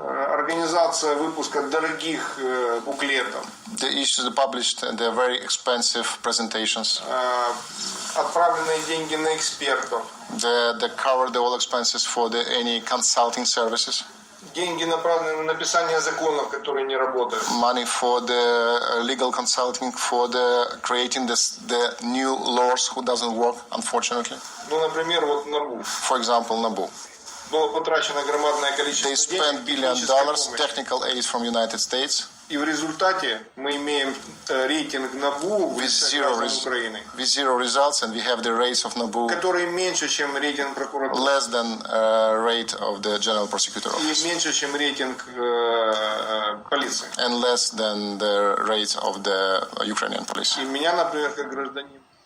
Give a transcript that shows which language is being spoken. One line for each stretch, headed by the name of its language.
Russian: Организация выпуска дорогих буклетов.
English: The issues published and they're very expensive presentations.
Russian: Отправленные деньги на экспертов.
English: They cover the all expenses for any consulting services.
Russian: Деньги направлены на написание законов, которые не работают.
English: Money for the legal consulting, for the creating the new laws who doesn't work, unfortunately.
Russian: Ну, например, вот НАБУ.
English: For example, НАБУ.
Russian: Было потрачено громадное количество денег.
English: They spent $1 billion technical aid from United States.
Russian: И в результате мы имеем рейтинг НАБУ
English: with zero results, and we have the rates of NABU
Russian: который меньше, чем рейтинг прокуратуры.
English: Less than rate of the General Prosecutor Office.
Russian: И меньше, чем рейтинг полиции.
English: And less than the rates of the Ukrainian police.
Russian: И меня, например, как гражданин.